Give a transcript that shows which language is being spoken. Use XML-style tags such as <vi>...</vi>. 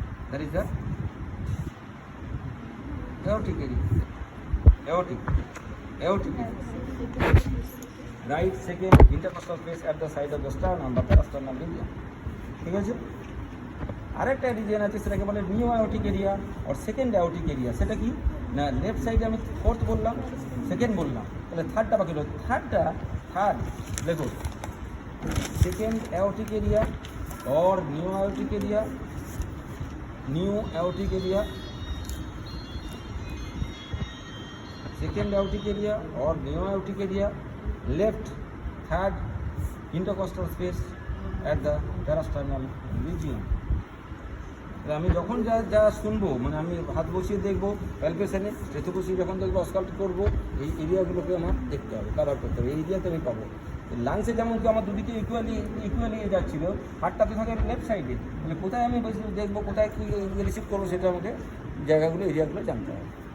<en>That is the aortic area, aortic area, right second intercostal space at the side of the sternum বা parasternal area।</en> <bn>ঠিক আছে, আরেকটা region আছে সেটাকে বলে নিও aortic area আর সেকেন্ড aortic area। সেটা কি না, লেফট সাইডে আমি ফোর্থ বললাম, সেকেন্ড বললাম, তাহলে থার্ডটা বাকি হলো।</bn> <en>Third দেখো, second aortic area or neo aortic area, neo aortic area, second aortic area or neo aortic area, left third intercostal space at the parasternal region।</en> <bn>আমি যখন যা শুনবো, মানে আমি হাত বসিয়ে দেখবো প্যালপেশনে, স্টেথো বসিয়ে যখন দেখবো অস্কাল্ট করবো, এই এরিয়াগুলোকে আমার দেখতে হবে, কাভার করতে হবে, এই এরিয়াতে আমি পাবো। লাংসে যেমন কি আমার দুদিকে ইকুয়ালি যাচ্ছিল, হাতটা তো থাকে লেফট সাইডে, মানে কোথায় আমি দেখবো, কোথায় কী রিসিভ করবো, সেটা আমাকে জায়গাগুলো এরিয়াগুলো জানতে হবে।</bn>